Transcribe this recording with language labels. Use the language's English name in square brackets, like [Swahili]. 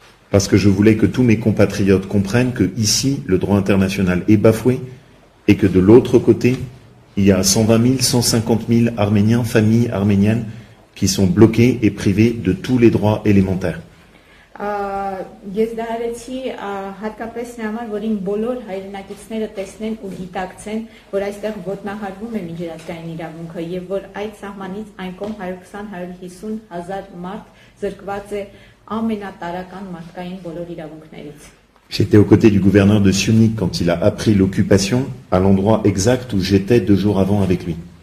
[French] Parce que je voulais que tous mes compatriotes comprennent que ici, le droit international est bafoué et que de l'autre côté, il y a 120 000, 150 000 Arméniens, familles arméniennes, qui sont bloqués et privés de tous les droits élémentaires. [Armenian] Ես դա արեցի հատկապես նա համար, որ իմ բոլոր հայրենակիցները տեսնեն ու գիտակցեն, որ այստեղ ոտնահարվում է միջազգային իրավունքը եւ որ այդ սահմանից այն կողմ 120-150 հազար մարդ զրկված է ամենատարական մարդկային բոլոր իրավունքներից։ [French] J'étais aux côtés du gouverneur de Syunik quand il a appris l'occupation, à l'endroit exact où j'étais 2 jours avant avec lui.